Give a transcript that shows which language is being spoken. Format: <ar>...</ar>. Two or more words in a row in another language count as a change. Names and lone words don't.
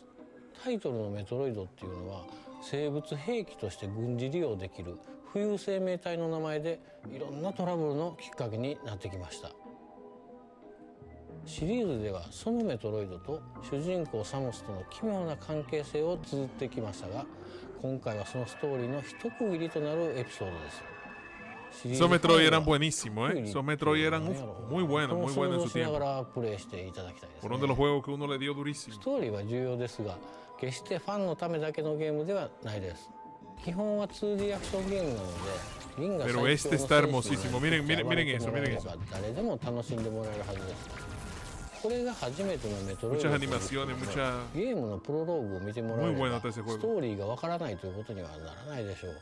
<ja>タイトルのメトロイドっていうのは生物兵器として軍事利用できる浮遊生命体の名前でいろんなトラブルのきっかけになってきました。シリーズではそのメトロイドと主人公サムスとの奇妙な関係性を綴ってきましたが、今回はそのストーリーの一区切りとなるエピソードです。</ja> <es>Esos Metroid eran buenísimos, ¿eh? Esos Metroid eran muy buenos en su tiempo. Fueron de los juegos que uno le dio durísimo.</es> <ja>ストーリーは重要ですが、決してファンのためだけのゲームではないです。基本は 2D アクションゲームなので、銀河最強の戦士の誰でも楽しんでもらえるはずです。これが初めてのメトロイドゲームのプロローグを見てもらえれば、ストーリーがわからないということにはならないでしょう。</ja>